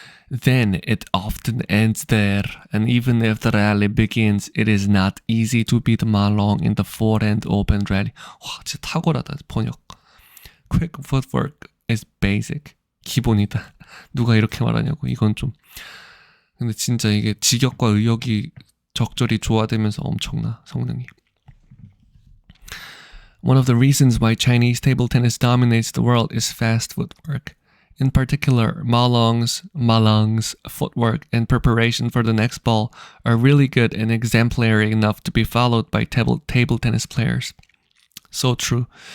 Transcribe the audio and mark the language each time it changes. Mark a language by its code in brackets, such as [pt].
[en] Then it often ends there, and even if the rally begins, it is not easy to beat Ma Long in the forehand open rally. [ko] 와, 진짜 탁월하다, 번역. [en] Quick footwork is basic. [ko] 기본이다. 누가 이렇게 말하냐고. 이건 좀. 근데 진짜 이게 직역과 의역이 적절히 조화되면서 엄청나, 성능이. [en] One of the reasons why Chinese table tennis dominates the world is fast footwork. In particular, Ma Long's footwork and preparation for the next ball are really good and exemplary enough to be followed by table tennis players. So true.